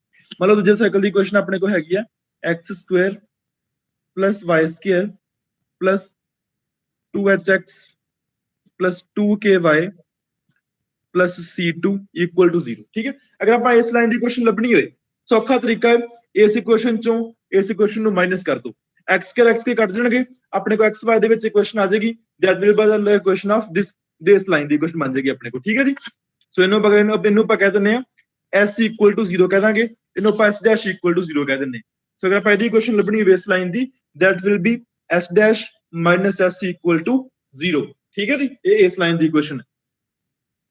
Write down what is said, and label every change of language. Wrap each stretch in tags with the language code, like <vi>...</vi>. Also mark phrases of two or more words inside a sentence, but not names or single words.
<hi>मान लो दूसरे सर्कल की इक्वेशन अपने को हैगी</hi> <en>x square plus y square plus 2hx plus 2ky plus c2 equal to 0.</en> <pa>ਠੀਕ ਹੈ, ਅਗਰ ਆਪ ਇਸ ਲਾਈਨ ਕੀ ਇਕੁਏਸ਼ਨ ਲੱਭਣੀ ਹੋਏ ਸੌਖਾ ਤਰੀਕਾ ਹੈ, ਇਸ ਇਕੁਏਸ਼ਨ ਚੋਂ ਇਸ ਇਕੁਏਸ਼ਨ ਨੂੰ ਮਾਈਨਸ ਕਰ ਦੋ, x ਕੇ ਕੱਟ ਜਾਣਗੇ, ਅਪਣੇ ਕੋ xy ਦੇ ਵਿਚ ਇਕੁਏਸ਼ਨ ਆ ਜਾਏਗੀ</pa> <en>that will be the equation of this base line</en> <pa>ਦੀ ਕੁਐਸਚਨ ਬਣ ਜਾਏਗੀ ਆਪਣੇ ਕੋ ਠੀਕ ਹੈ ਜੀ ਸੋ ਇਹਨੂੰ ਆਪਾਂ ਇਹਨੂੰ ਆਪਾਂ ਕਹਿ ਦਿੰਦੇ ਆ</pa> <en>s equal to 0</en> <pa>ਕਹਿ ਦਾਂਗੇ ਇਹਨੂੰ ਆਪਾਂ</pa> <en>s dash equal to 0</en> <pa>ਕਹਿ ਦਿੰਦੇ ਸੋ ਅਗਰ ਆਪਾਂ ਇਹਦੀ ਕੁਐਸਚਨ ਲੱਭਣੀ ਬੇਸ ਲਾਈਨ ਦੀ</pa> <en>that will be s dash minus s equal to 0</en> <pa>ਠੀਕ ਹੈ ਜੀ ਇਹ ਇਸ ਲਾਈਨ ਦੀ ਇਕੁਏਸ਼ਨ ਹੈ ठीक</pa>